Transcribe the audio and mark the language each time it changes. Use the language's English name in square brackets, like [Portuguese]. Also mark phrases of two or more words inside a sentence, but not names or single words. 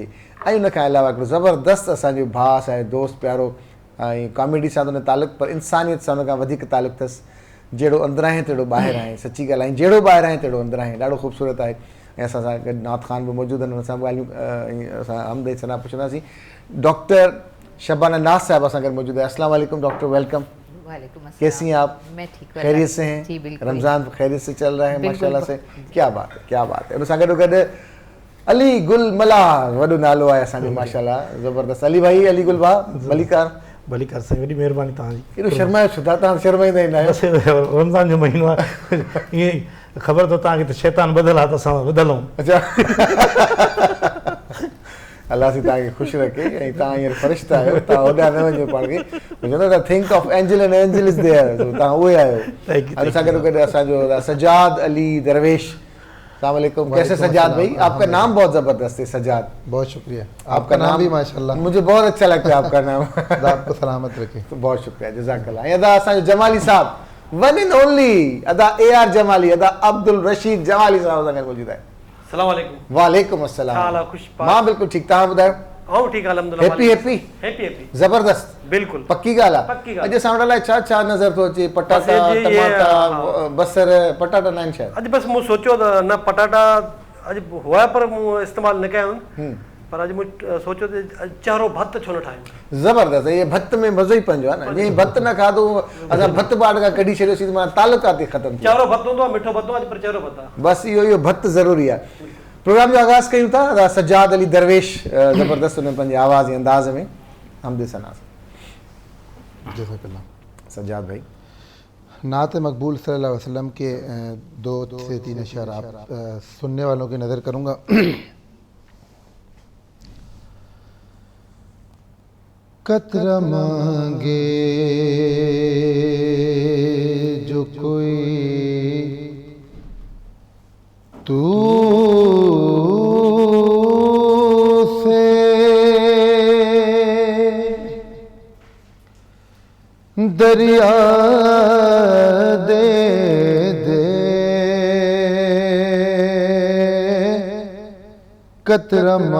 [Sindhi] ऐं उनखां अलावा हिकिड़ो ज़बरदस्त असांजो भाउ आहे, दोस्त प्यारो, ऐं कॉमेडी सां त उन तालुक़ु, पर इंसानियत सां उनखां वधीक तालुक़ु अथसि। जहिड़ो अंदरां आहे तहिड़ो ॿाहिरि आहे, सची ॻाल्हि आहे। जहिड़ो ॿाहिरि आहे तहिड़ो अंदरां आहे, ॾाढो ख़ूबसूरत आहे। ऐं असां सां गॾु नात ख़ान बि मौजूदु आहिनि, हुन सां ॻाल्हियूं असां हमदर्दी सना पुछंदासीं। डॉक्टर शबाना नाज़ साहब असां गॾु मौजूदु आहे। [Urdu] السلام علیکم ڈاکٹر، ویلکم۔ کیسی ہیں آپ? میں ٹھیک ہوں, خیریت سے ہیں? جی بالکل. رمضان خیریت سے چل رہا ہے ماشاءاللہ سے. کیا بات ہے، کیا بات ہے. [Sindhi] उन सां गॾो अली गुल मलाह, वॾो नालो आहे असांजो माशाल्लाह, ज़बरदस्त। अली भाई, अली गुल भाउ, भलीकार साईं, वॾी महिरबानी तव्हांजी। केॾो शर्मायो छो था तव्हां? शर्माईंदा ई न आहियो। रमज़ान जो महीनो आहे, ईअं ई ख़बर अथव तव्हांखे त शैतान ॿधल आहे त असां ॿधल आहियूं। अच्छा अलाह साईं तव्हांखे ख़ुशि रखे। ऐं तव्हां हींअर फ़रिश्ता आहियो, तव्हां होॾां न वञो पाण खे। [English] Think of angel and angel is there, [Sindhi] तव्हां उहे आहियो। हुन सां गॾु असांजो सजाद अली दरवेश। [Urdu] السلام علیکم۔ کیسے سجاد بھائی? آپ کا نام بہت زبردست ہے سجاد. بہت شکریہ۔ آپ کا نام بھی ماشاءاللہ مجھے بہت اچھا لگتا ہے آپ کا نام. آپ کو سلامت رکھے. تو بہت شکریہ، جزاک اللہ. [Sindhi] अदा असांजो जमाली साहब, [English] One and only [Sindhi] अदा AR जमाली, अदा अब्दुल रशीद जमाली साहब असां गॾु मौजूदु आहे। [Arabic] السلام عليكم. وعليكم السلام. [Sindhi] हाल खुश पाक? मां बिल्कुल ठीक, तव्हां ॿुधायो? हां ठीक, अल्हम्दुलिल्लाह। हैप्पी जबरदस्त, बिल्कुल पक्की ॻाल्हि आहे। अॼु असां वटि अलाए छा छा नज़र थो अचे, पटाटा, टमाटा, बसर, पटाटा न आहिनि शायदि। अॼु बस मूं सोचियो त न पटाटा अॼु हुआ पर मूं इस्तेमालु न कया आहिनि, पर अॼु मूं सोचियो त चहिरो भत छो न ठाहियूं। ज़बरदस्त। इहे भत में मज़ो ई पंहिंजो आहे न। जीअं भत न खाधो असां भत बाट खां कढी छॾियोसीं त माना तालुकात ई ख़तमु थी। चहिरो भत हूंदो आहे, मिठो भत आहे, पर चहिरो भत आहे। बसि इहो भत ज़रूरी आहे। प्रोग्राम जो आगाज़ कयूं था। सजाद अली दरवेश ज़बरदस्त उन पंहिंजे आवाज़ ऐं अंदाज़ में हमद सना। सजाद भाई, [Urdu] نعت مقبول [Arabic] صلى الله عليه وسلم [Urdu] کے 2 سے 3 اشعار آپ سننے والوں کی نظر کروں گا. [Punjabi] قطرہ منگے جو کوئی تُو سے دریا دے دے، قطرہ